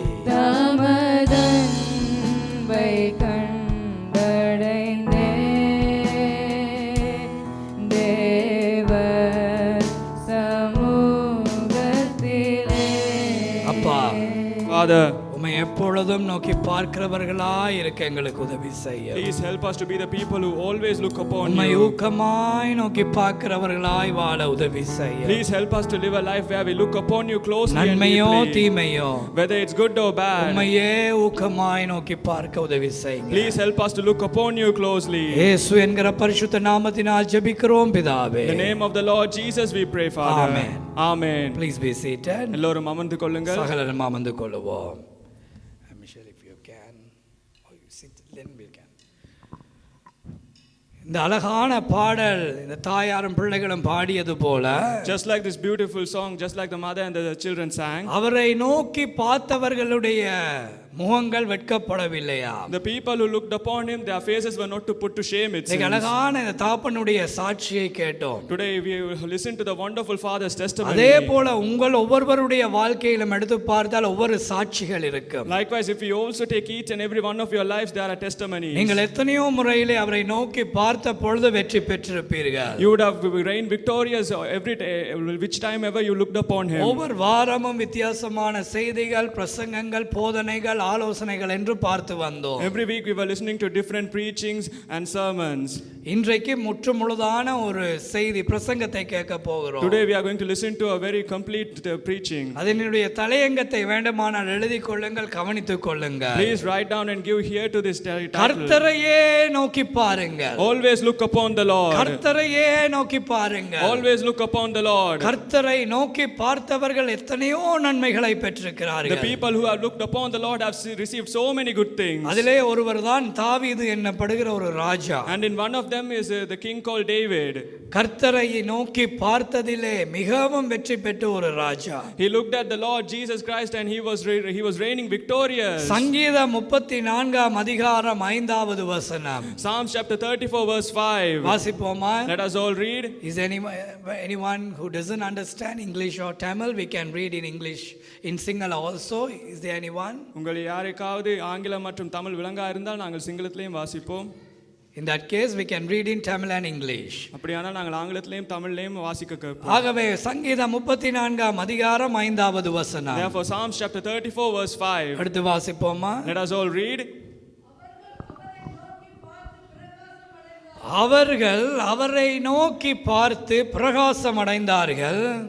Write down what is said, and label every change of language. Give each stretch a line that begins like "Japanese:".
Tamil: தமதன்பை கண்டடைந்தேன் தேவ சமூகத்திலே. அப்பா,
English: Father,
Tamil: உம்மை எப்பொழுதும் நோக்கி பார்க்கிறவர்களாய் இருக்க எங்களுக்கு உதவி செய்ய.
English: please help us to be the people who always look upon
Tamil: உம்மை
English: you.
Tamil: ஊக்கமாய் நோக்கி பார்க்கிறவர்களாய் வாழ உதவி செய்ய.
English: Please help us to live a life where we look upon you closely and
Tamil: நன்மையோ
English: deeply.
Tamil: தீமையோ
English: Whether it's good or bad,
Tamil: உம்மையே ஊக்கமாய் நோக்கி பார்க்க உதவி செய்யுங்க.
English: please help us to look upon you closely.
Tamil: இயேசு என்கிற பரிசுத்த நாமத்தினால் ஜெபிக்கிறோம் பிதாவே.
English: In the name of the Lord Jesus we pray, Father. Amen. Amen. Please be seated.
Tamil: எல்லோரும் அமர்ந்து கொள்ளுங்கள். சகலரும் அமர்ந்து கொள்வோம்.
English: Michelle, if you can. Oh, you sit. Then we can.
Tamil: இந்த அழகான பாடல் இந்த தாயாரும் பிள்ளைகளும் பாடியது போல,
English: Just like this beautiful song, just like the mother and the children sang,
Tamil: அவரை நோக்கி பார்த்தவர்களுடைய முகங்கள் வெட்கப்படவில்லையா?
English: the people who looked upon him, their faces were not to put to shame, it seems.
Tamil: அழகான இந்த தாப்பனுடைய சாட்சியை கேட்டோம்.
English: Today we listen to the wonderful father's testimony.
Tamil: அதே போல உங்கள் ஒவ்வொருவருடைய வாழ்க்கையிலும் எடுத்து பார்த்தால் ஒவ்வொரு சாட்சிகள் இருக்கும்.
English: Likewise, if you also take each and every one of your lives, there are testimonies.
Tamil: நீங்கள் எத்தனையோ முறையிலே அவரை நோக்கி பார்த்த பொழுது வெற்றி பெற்றிருப்பீர்கள்.
English: You would have reigned victorious every day, which time ever you looked upon him.
Tamil: ஒவ்வொரு வாரமும் வித்தியாசமான செய்திகள், பிரசங்கங்கள், போதனைகள், ஆலோசனைகள் என்று பார்த்து வந்தோம்.
English: Every week we were listening to different preachings and sermons.
Tamil: இன்றைக்கு முற்றுமுழுதான ஒரு செய்தி பிரசங்கத்தை கேட்க போகிறோம்.
English: Today we are going to listen to a very complete preaching.
Tamil: அதனுடைய தலையங்கத்தை வேண்டுமானால் எழுதிக் கொள்ளுங்கள், கவனித்துக் கொள்ளுங்கள்.
English: Please write down and give ear to this title.
Tamil: கர்த்தரையே நோக்கி பாருங்கள்.
English: Always look upon the Lord.
Tamil: கர்த்தரையே நோக்கி பாருங்கள்.
English: Always look upon the Lord.
Tamil: கர்த்தரை நோக்கி பார்த்தவர்கள் எத்தனையோ நன்மைகளை பெற்றிருக்கிறார்கள்.
English: The people who have looked upon the Lord have received so many good things.
Tamil: அதிலே ஒருவர்தான் தாவீது என்னப்படுகிற ஒரு ராஜா.
English: And in one of them is the king called David.
Tamil: கர்த்தரை நோக்கி பார்த்ததிலே மிகவும் வெற்றி பெற்ற ஒரு ராஜா.
English: He looked at the Lord Jesus Christ and he was reigning victorious.
Tamil: சங்கீதம் 34 அதிகாரம் 5வது வசனம்.
English: Psalms chapter 34 verse 5.
Tamil: வாசிப்போமா?
English: Let us all read. Is anyone who doesn't understand English or Tamil, we can read in English in Sinhala also. Is there anyone?
Tamil: உங்கள் யாருக்காவது ஆங்கிலம் மற்றும் தமிழ் விளங்கா இருந்தால் நாங்கள் சிங்களத்திலேயும் வாசிப்போம்.
English: In that case we can read in Tamil and English.
Tamil: அப்படியானால் நாங்கள் ஆங்கிலத்திலேயும் தமிழிலேயும் வாசிக்க கேட்போம். ஆகவே சங்கீதம் 34 அதிகாரம் 5வது வசனம்.
English: Therefore Psalms chapter 34 verse 5.
Tamil: அடுத்து வாசிப்போமா?
English: Let us all read.
Tamil: அவர்கள் அவரை நோக்கி பார்த்து பிரகாசம் அடைந்தார்கள்.